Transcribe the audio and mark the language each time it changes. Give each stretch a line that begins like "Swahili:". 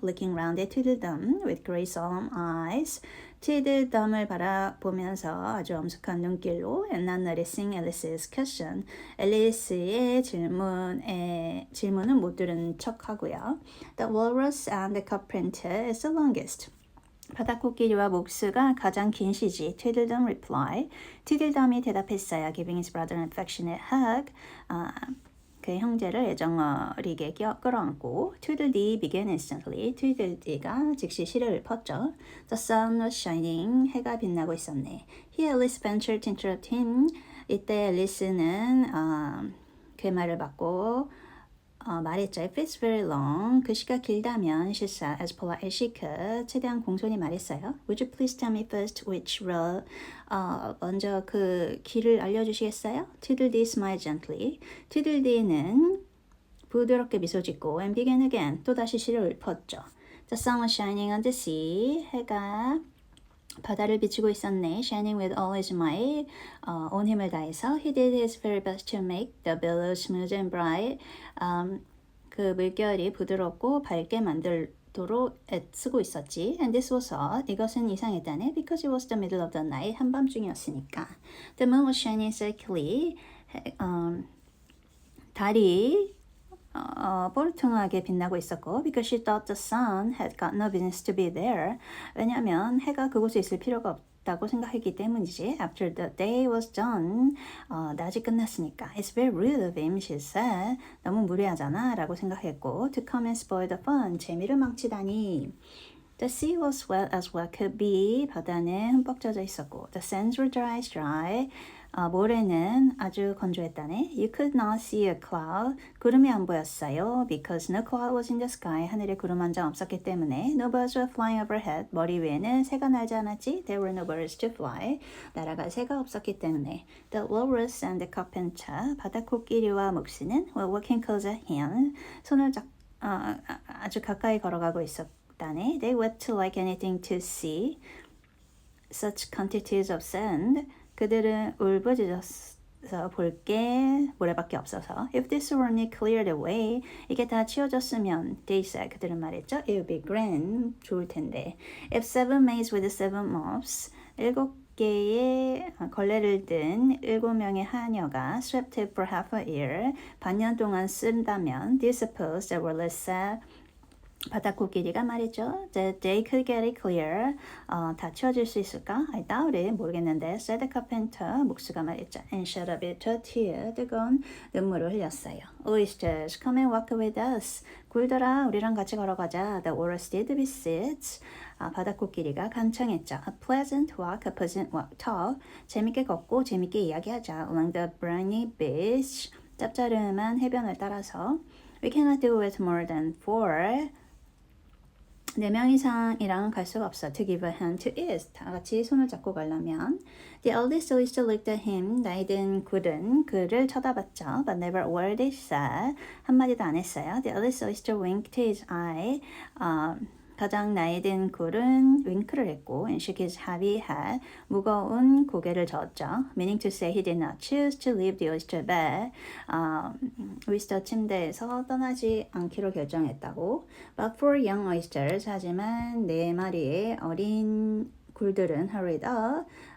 English: Looking round at Tweedledum with great solemn eyes.
Korean: Tweedledum을 바라보면서 아주 엄숙한 눈길로
English: and not noticing Alice's question.
Korean: 앨리스의 질문은 못 들은 척하고요.
English: The walrus and the carpenter is the longest.
Korean: 바다코끼리와 목수가 가장 긴 시지.
English: Tweedledum replied.
Korean: Tweedledum이 대답했어요.
English: Giving his brother an affectionate hug.
Korean: 그의 형제를 애정어리게 끌어안고
English: Tweedledee began instantly.
Korean: Tweedledee가 즉시 시를 읊었죠.
English: The sun was shining.
Korean: 해가 빛나고 있었네.
English: Here Alice ventured to interrupt him.
Korean: 이때 앨리스는 그의 말을 받고 말했죠.
English: If it's very long,
Korean: 그 시가 길다면,
English: she said as polite as she could.
Korean: 최대한 공손히 말했어요.
English: Would you please tell me first which road?
Korean: 먼저 그 길을 알려주시겠어요?
English: Tweedledee smiled gently.
Korean: Tweedledee는 부드럽게 미소 짓고
English: and began again.
Korean: 또다시 시를 읊었죠.
English: The sun was shining on the sea.
Korean: 해가 바다를 비추고 있었네.
English: Shining with all his might.
Korean: 온 힘을 다해서
English: He did his very best to make the billows smooth and bright.
Korean: 그 물결이 부드럽고 밝게 만들도록 애쓰고 있었지.
English: And this was odd.
Korean: 이것은 이상했다네.
English: Because it was the middle of the night.
Korean: 한밤중이었으니까.
English: The moon was shining sickly.
Korean: 달이 뽀르퉁하게 빛나고 있었고
English: because she thought the sun had got no business to be there.
Korean: 왜냐하면 해가 그곳에 있을 필요가 없다고 생각했기 때문이지.
English: After the day was done.
Korean: 낮이 끝났으니까.
English: It's very rude of him, she said.
Korean: 너무 무례하잖아 라고 생각했고
English: to come and spoil the fun.
Korean: 재미를 망치다니.
English: The sea was wet as well could be.
Korean: 바다는 흠뻑 젖어 있었고
English: The sands were dry as dry.
Korean: 모레는 아주 건조했다네.
English: You could not see a cloud.
Korean: 구름이 안 보였어요.
English: Because no cloud was in the sky.
Korean: 하늘에 구름 한 장 없었기 때문에.
English: No birds were flying overhead.
Korean: 머리 위에는 새가 날지 않았지.
English: There were no birds to fly.
Korean: 날아갈 새가 없었기 때문에.
English: The walrus and the carpenter.
Korean: 바다코끼리와 목수는
English: were walking close at him.
Korean: 손을 아주 가까이 걸어가고 있었다네.
English: They wept like anything to see such quantities of sand.
Korean: 그들은 울부짖어서 볼 게 모래밖에 없어서.
English: If this were only cleared away,
Korean: 이게 다 치워졌으면,
English: they said,
Korean: 그들은 말했죠.
English: It would be grand,
Korean: 좋을 텐데.
English: If 7 maids with 7 mops,
Korean: 7개의 걸레를 든 7명의 하녀가
English: swept it for half a year,
Korean: 반년 동안 쓴다면,
English: do you suppose that were less sad?
Korean: 바다코끼리가 말했죠.
English: That they could get it clear.
Korean: 다 치워질 수 있을까?
English: I doubt it.
Korean: 모르겠는데.
English: Said the carpenter.
Korean: 목수가 말했죠.
English: And shed a bitter tear.
Korean: 뜨거운 눈물을 흘렸어요.
English: Oysters, come and walk with us.
Korean: 굴더라, 우리랑 같이 걸어가자.
English: The walrus did beseech.
Korean: 바다코끼리가 간청했죠.
English: A pleasant walk, a pleasant walk, talk.
Korean: 재밌게 걷고 재밌게 이야기하자.
English: Along the briny beach.
Korean: 짭짜름한 해변을 따라서.
English: We cannot do it more than 4.
Korean: 4명 이상이랑 갈 수가 없어.
English: To give a hand to it.
Korean: 다 같이 손을 잡고 가려면.
English: The eldest oyster looked at him.
Korean: 나이 든 굴은 그를 쳐다봤죠.
English: But never a word he said.
Korean: 한마디도 안 했어요.
English: The eldest oyster winked his eye.
Korean: 가장 나이 든 굴은 윙크를 했고
English: and shook his heavy head.
Korean: 무거운 고개를 저었죠.
English: Meaning to say he did not choose to leave the oyster bed.
Korean: 오이스터 침대에서 떠나지 않기로 결정했다고.
English: But for young oysters,
Korean: 하지만 4마리의 어린 굴들은
English: hurried up.